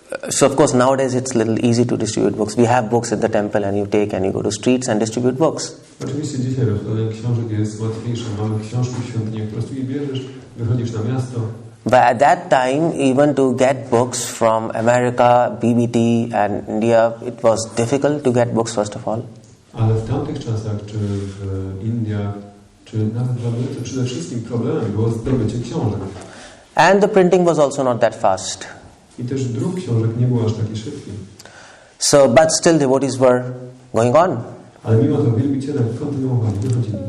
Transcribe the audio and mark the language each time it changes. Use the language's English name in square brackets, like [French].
[English] So of course nowadays it's a little easy to distribute books. We have books in the temple and you take and you go to streets and distribute books. [Polish] Oczywiście dzisiaj rozpoznanie książek jest łatwiejsze. Mamy książki w świątyni, po prostu je bierzesz, wychodzisz na miasto. [English] But at that time, even to get books from America, BBT and India, it was difficult to get books first of all. [Polish] Ale w tamtych czasach, czy w Indiach, czy nawet w Ameryce, przede wszystkim problemem było zdobycie książek. [English] And the printing was also not that fast. [Polish] I też druk książek nie był aż taki szybki. [English] So, but still devotees were going on. [Polish] Ale mimo to wielbiciele kontynuowali, wychodzili.